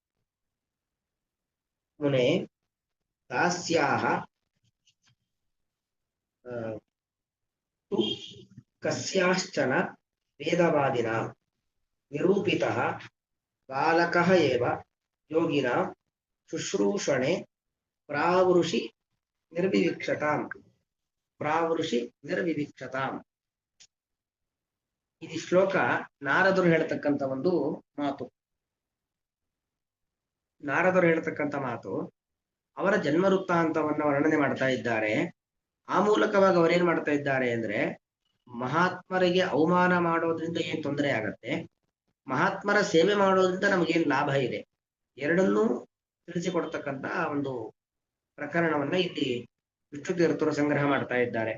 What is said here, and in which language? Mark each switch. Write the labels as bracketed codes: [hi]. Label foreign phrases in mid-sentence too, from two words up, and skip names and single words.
[sa] मुने दास्याः तु कस्याश्चन वेदवादिनां निरूपितः बालकः एव योगिनां शुश्रूषणे प्रावृषि निर्विविक्षताम् ಪ್ರಾವೃಷಿ ನಿರ್ವಿವಿಕ್ಷತಾಂ. [kn] ಇದು ಶ್ಲೋಕ ನಾರದರು ಹೇಳ್ತಕ್ಕಂಥ ಒಂದು ಮಾತು. ನಾರದರು ಹೇಳ್ತಕ್ಕಂಥ ಮಾತು ಅವರ ಜನ್ಮ ವೃತ್ತಾಂತವನ್ನು ವರ್ಣನೆ ಮಾಡ್ತಾ ಇದ್ದಾರೆ. ಆ ಮೂಲಕವಾಗಿ ಅವರೇನ್ ಮಾಡ್ತಾ ಇದ್ದಾರೆ ಅಂದ್ರೆ, ಮಹಾತ್ಮರಿಗೆ ಅವಮಾನ ಮಾಡೋದ್ರಿಂದ ಏನ್ ತೊಂದರೆ ಆಗತ್ತೆ, ಮಹಾತ್ಮರ ಸೇವೆ ಮಾಡೋದ್ರಿಂದ ನಮಗೇನ್ ಲಾಭ ಇದೆ, ಎರಡನ್ನೂ ತಿಳಿಸಿಕೊಡ್ತಕ್ಕಂಥ ಒಂದು ಪ್ರಕರಣವನ್ನ ಇಲ್ಲಿ ವಿಷ್ಣು ತೀರ್ಥರು ಸಂಗ್ರಹ ಮಾಡ್ತಾ ಇದ್ದಾರೆ.